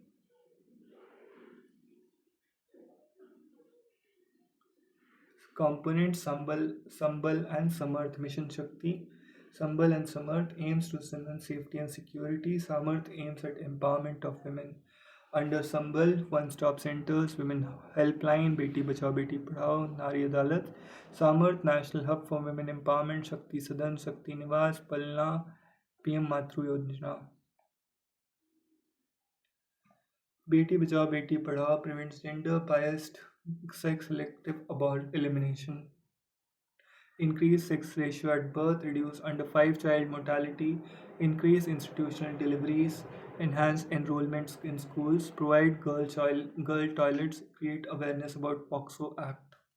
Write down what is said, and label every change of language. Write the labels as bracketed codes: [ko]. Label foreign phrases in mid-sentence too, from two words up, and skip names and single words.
[en] Components Sambal and Samarth Mission Shakti. Sambal and Samarth aims to strengthen safety and security. Samarth aims at empowerment of women. Under Sambal, one-stop centers, women helpline, Beti Bachao Beti Padhao, Nari Adalat, Samarth National Hub for Women Empowerment, Shakti Sadan, Shakti Niwas, Palna, PM Matru Yojana. Beti Bachao Beti Padhao prevents gender-biased sex-selective elimination. Increase sex ratio at birth, reduce under 5 child mortality, increase institutional deliveries, enhance enrollments in schools, provide girl toilets, create awareness about POXO Act.